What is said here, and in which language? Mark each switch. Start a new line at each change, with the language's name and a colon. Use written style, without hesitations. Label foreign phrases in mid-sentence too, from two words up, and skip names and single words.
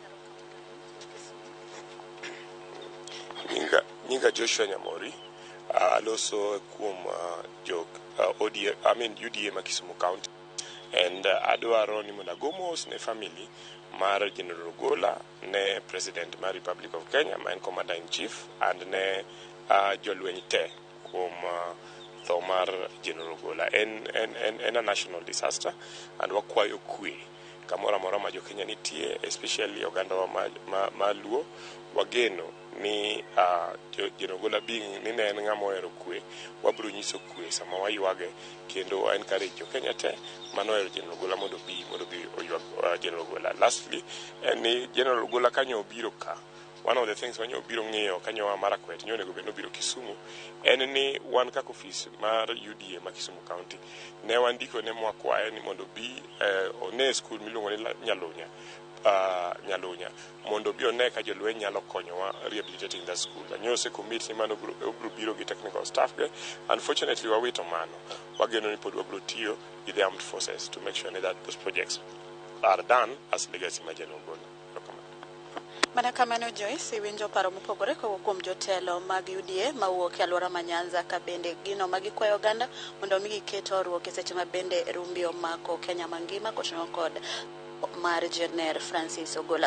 Luo (Kenya and Tanzania): Nyinga Joshua Nyamori aloso kuom UDA ma Kisumu County, and adwaro ni mondo agomos ne family mar General Ogola, ne President mar Republic of Kenya ma en
English: Commander in Chief,
Luo (Kenya and Tanzania): and ne jolweny te kuom tho mar General Ogola. En
English: a national disaster,
Luo (Kenya and Tanzania): and wakwayo kwe kamoro amora ma jo-Kenya nitie, especially oganda wa ma Luo. Wageno ni General Ogola being ni ne en ng'ama ohero kwe, wabiro nyiso kwe sama waywage kendo encourage jo-Kenya te manohero General Ogola mondo bi oywag General Ogola. Lastly, ni General Ogola kanyo obiro ka,
English: one of the things
Luo (Kenya and Tanzania): wanyo obiro ng'iyo kanyo wa Marakwet nyo onego bed nobiro Kisumu, en ni wan kaka ofis mar UDA ma Kisumu County ne wandiko ne mwakwaye ni mondo bi one school miluongo ni Nyalunya mondo bi one ka jolweny nyalo konyowa
English: rehabilitating the school.
Luo (Kenya and Tanzania): Anyose committee mano obiro biro gi
English: technical staff
Luo (Kenya and Tanzania): ge.
English: Unfortunately
Luo (Kenya and Tanzania): wawito mano, wageno ni pod wabiro tiyo
English: with the armed forces to make sure that those projects are done as legacy ma General Ogola.
Luo (Kenya and Tanzania): Mana kamano Joyce winjo paro mopogore kuom jotelo mag UDA mawuok e alwora ma Nyanza ka bende gino magikwayo oganda mondo mi giketo ruok e seche ma bende rumbi omako Kenya mangima kochno kod mar General Francis Ogola.